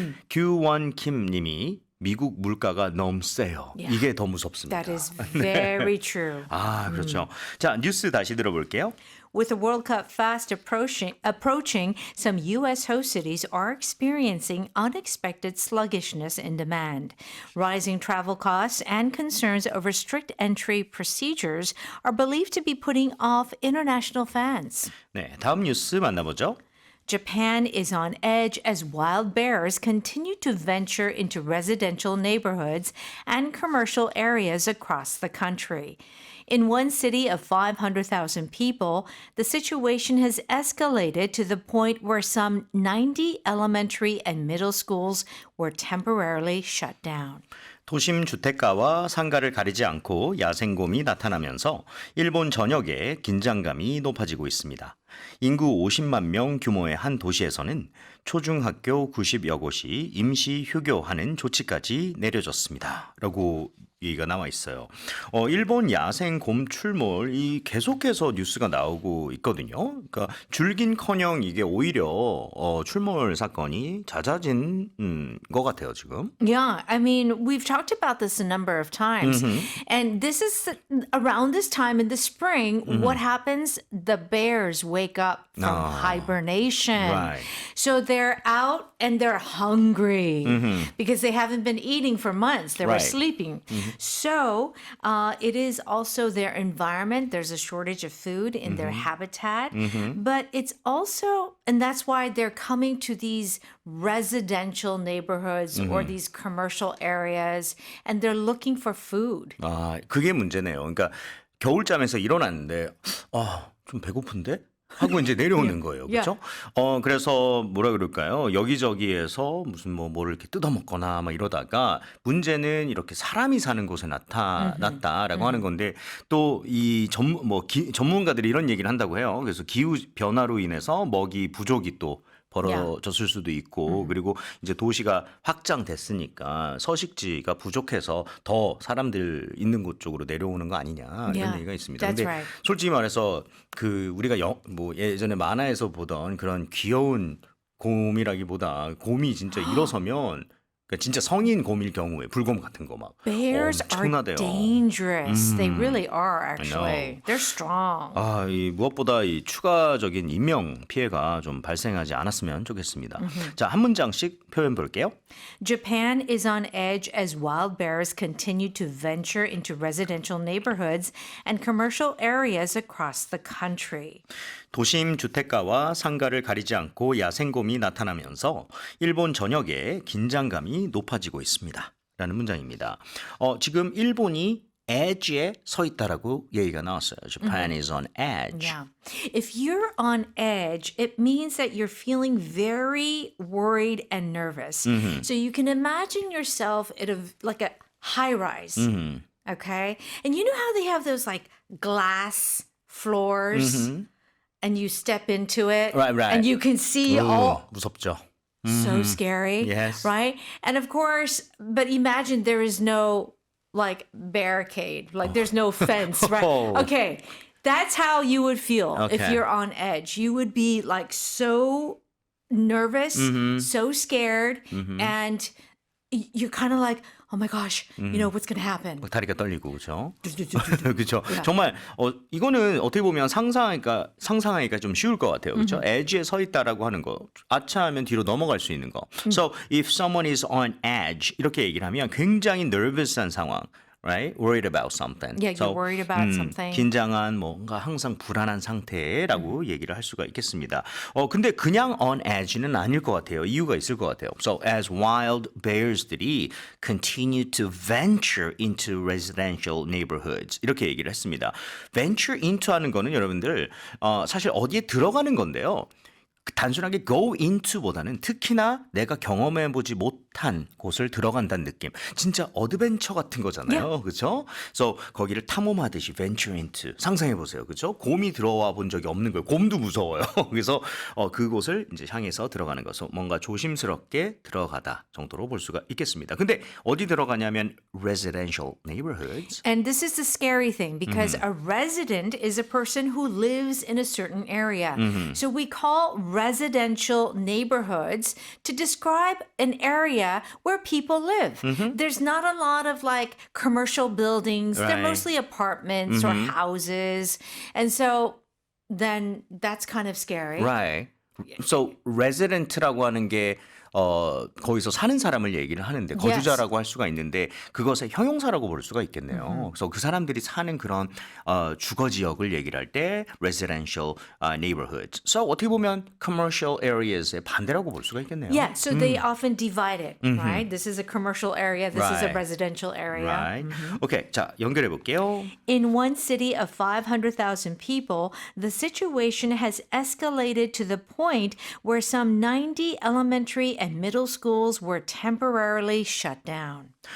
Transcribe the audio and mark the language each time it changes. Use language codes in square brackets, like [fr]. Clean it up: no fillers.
[ko] 규원킴 님이 미국 물가가 너무 세요. [en] Yeah. [ko] 이게 더 무섭습니다. [en] That is very true. [ko] 그렇죠. 자, 뉴스 다시 들어볼게요. [en] With the World Cup fast approaching, some U.S. host cities are experiencing unexpected sluggishness in demand. Rising travel costs and concerns over strict entry procedures are believed to be putting off international fans. [ko] 네, 다음 뉴스 만나보죠. [en] Japan is on edge as wild bears continue to venture into residential neighborhoods and commercial areas across the country. In one city of 500,000 people, the situation has escalated to the point where some 90 elementary and middle schools were temporarily shut down. [ko] 도심 주택가와 상가를 가리지 않고 야생곰이 나타나면서 일본 전역에 긴장감이 높아지고 있습니다. 인구 50만 명 규모의 한 도시에서는 초중학교 90여 곳이 임시 휴교하는 조치까지 내려졌습니다. 라고 얘기가 나와 있어요. 일본 야생 곰 출몰이 계속해서 뉴스가 나오고 있거든요. 그러니까 줄긴커녕 이게 오히려 출몰 사건이 잦아진 것 같아요, 지금. [en] Yeah, I mean, we've talked about this a number of times. And this is around this time in the spring, what happens? The bears wake up from hibernation. Right. So they're out and they're hungry because they haven't been eating for months. They were Right. sleeping. So it is also their environment. There's a shortage of food in their habitat. But it's also, and that's why they're coming to these residential neighborhoods or these commercial areas and they're looking for food. [ko] 아, 그게 문제네요. 그러니까 겨울잠에서 일어났는데 좀 배고픈데? 하고 이제 내려오는 거예요. 그렇죠? 그래서 뭐라 그럴까요? 여기저기에서 무슨 뭐를 이렇게 뜯어먹거나 막 이러다가 문제는 이렇게 사람이 사는 곳에 나타났다라고 하는 건데 또 이 전문가들이 이런 얘기를 한다고 해요. 그래서 기후 변화로 인해서 먹이 부족이 또 벌어졌을 수도 있고 그리고 이제 도시가 확장됐으니까 서식지가 부족해서 더 사람들 있는 곳 쪽으로 내려오는 거 아니냐 이런 [en] Yeah, [ko] 얘기가 있습니다. [en] that's [ko] 근데 [en] right. [ko] 솔직히 말해서 그 우리가 뭐 예전에 만화에서 보던 그런 귀여운 곰이라기보다 곰이 진짜 일어서면 그러니까 진짜 성인 곰일 경우에 불곰 같은 거 막 [en] Bears are [ko] 엄청나대요. [en] dangerous. They really are, know. actually. They're strong. [ko] 이 무엇보다 이 추가적인 인명 피해가 좀 발생하지 않았으면 좋겠습니다. 자, 한 문장씩 표현 볼게요. [en] Japan is on edge as wild bears continue to venture into residential neighborhoods and commercial areas across the country. [ko] 도심 주택가와 상가를 가리지 않고 야생곰이 나타나면서 일본 전역에 긴장감이 높아지고 있습니다. 라는 문장입니다. 지금 일본이 edge에 서 있다라고 얘기가 나왔어요. [en] Japan is on edge. Yeah. If you're on edge, it means that you're feeling very worried and nervous. So you can imagine yourself at like a high rise. Okay? And you know how they have those like glass floors and you step into it Right. and you can see all [ko] 무섭죠. [en] so scary, Yes. right? And of course, but imagine there is no like barricade, like there's no fence, right? Oh. Okay, that's how you would feel if Okay. you're on edge. You would be like so nervous, so scared, and you're kind of like, oh my gosh, you know what's gonna happen? [ko] 막 다리가 떨리고 그렇죠. 그렇죠. 정말 이거는 어떻게 보면 상상하기가 좀 쉬울 것 같아요. 그렇죠? edge에 서 있다라고 하는 거. 아차하면 뒤로 넘어갈 수 있는 거. [en] So if someone is on edge [ko] 이렇게 얘기를 하면 굉장히 [en] nervous한 [ko] 상황. [en] Right? Worried about something. Yeah, you're worried about something. [ko] 긴장한 뭔가 항상 불안한 상태라고 얘기를 할 수가 있겠습니다. 근데 그냥 on edge는 아닐 것 같아요. 이유가 있을 것 같아요. [en] So as wild bears들이 continue to venture into residential neighborhoods [ko] 이렇게 얘기를 했습니다. venture into 하는 거는 여러분들 사실 어디에 들어가는 건데요. 단순하게 go into보다는 특히나 내가 경험해보지 못한 곳을 들어간다는 느낌. 진짜 어드벤처 같은 거잖아요. 그렇죠? 그래서 거기를 탐험하듯이 venture into. 상상해보세요. 그렇죠? 곰이 들어와 본 적이 없는 거예요. 곰도 무서워요. 그래서 그곳을 이제 향해서 들어가는 것을 뭔가 조심스럽게 들어가다 정도로 볼 수가 있겠습니다. 근데 어디 들어가냐면 residential neighborhoods. [en] And this is the scary thing because a resident is a person who lives in a certain area. So we call residential neighborhoods to describe an area where people live. There's not a lot of like commercial buildings. They're Right. mostly apartments or houses. And so then that's kind of scary. Right. [ko] So resident라고 하는 게 거기서 사는 사람을 얘기를 하는데 거주자라고 할 수가 있는데 그것의 형용사라고 볼 수가 있겠네요. 그래서 그 사람들이 사는 그런 주거 지역을 얘기를 할 때 residential neighborhoods. So 어떻게 보면 commercial areas의 반대라고 볼 수가 있겠네요. [en] Yeah, so they often divide it, right? This is a commercial area, this is a Right. residential area. Right. [ko] 오케이. 자, 연결해 볼게요. [en] In one city of 500,000 people, the situation has escalated to the point where some 90 elementary and middle schools were temporarily shut down.